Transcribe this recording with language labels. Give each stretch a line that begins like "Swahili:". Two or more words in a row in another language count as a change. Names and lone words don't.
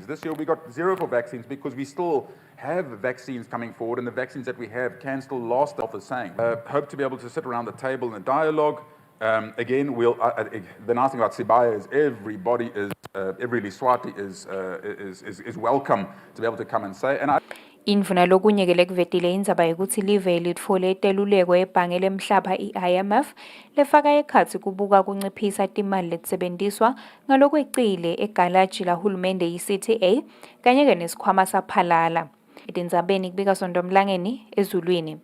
English: This year, we got 0 for vaccines because we still have vaccines coming forward, and the vaccines that we have can still last the same. Hope to be able to sit around the table in a dialogue Again, the nice thing about Sibaya is everybody is, every Eswati is welcome to be able to come and say. And
Swati: Indvuna lokunyekele kuvetile indzaba yokuthi live litfole teluleko ebhange lemhlaba i-IMF lefaka ekhatsi kubuka kunciphisa timali letisebentiswa ngalokweqile egalaji lahulumende i-CTA kanye-ke nesikhwama saphalala. Etindzabeni kubika Sondomlangeni ezulwini.